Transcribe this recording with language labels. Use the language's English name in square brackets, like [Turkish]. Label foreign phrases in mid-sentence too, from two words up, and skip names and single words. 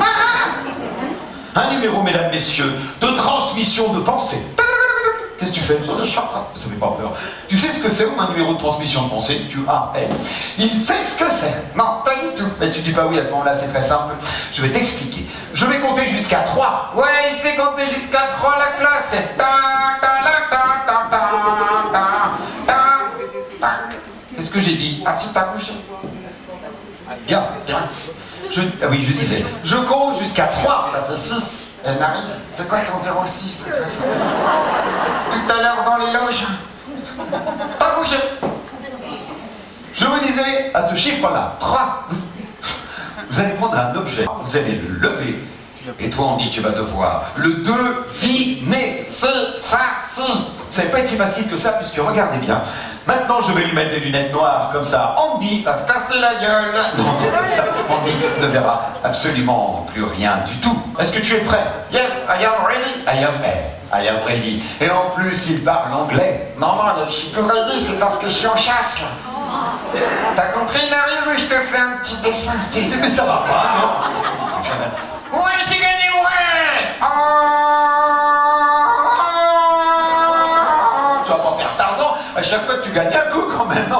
[French] Un numéro, mesdames, messieurs, de transmission de pensée. Qu'est-ce que tu fais? J'ai des chocs, hein. Ça fait pas peur. Tu sais ce que c'est, un numéro de transmission de pensée? Il sait ce que c'est. Non, pas du tout. Mais tu dis pas oui à ce moment-là, c'est très simple. Je vais t'expliquer. Je vais compter jusqu'à 3. Ouais, il sait compter jusqu'à 3, la classe. C'est ta ta la ta ta ta ta ta ta. Qu'est-ce que j'ai dit? Ah si, t'as bougé. Bien. Ah oui, je disais. Je compte jusqu'à 3. Ça fait 6. Narise, c'est quoi ton 06? Tout à l'heure dans les loges. T'as bougé. Je vous disais, à ce chiffre-là, 3. Vous allez prendre un objet, vous allez le lever. Et toi, Andy, tu vas devoir le deviner. C'est facile. Ça va pas être si facile que ça, puisque regardez bien. Maintenant, je vais lui mettre des lunettes noires, comme ça, Andy Va se casser la gueule. Non, comme ça, Andy ne verra absolument plus rien du tout. Est-ce que tu es prêt? [English] Yes, I am ready. I am ready. [French] Et en plus, il parle anglais. Non, je suis tout ready, c'est parce que je suis en chasse. T'as compris, Narise, ou je te fais un petit dessin? Mais ça va pas, non? Ouais, j'ai gagné, ouais. Tu vas pas faire Tarzan à chaque fois que tu gagnes un coup, quand même, non?